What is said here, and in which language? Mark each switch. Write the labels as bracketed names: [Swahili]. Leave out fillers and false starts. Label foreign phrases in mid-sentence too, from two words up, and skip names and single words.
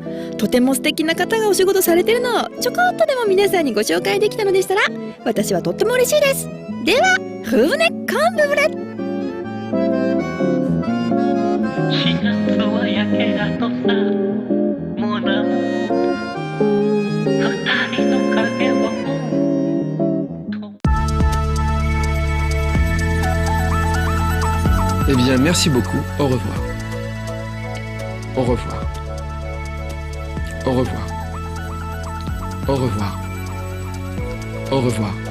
[Japanese] とても素敵な方がお仕事されてるのをちょこっとでも皆さんにご紹介できたのでしたら、私はとっても嬉しいです。では、フーネカンブブレ。 4月は焼け跡さ、もうな二人の影は [French] Eh bien, merci beaucoup. Au revoir. Au revoir. Au revoir. Au revoir. Au revoir.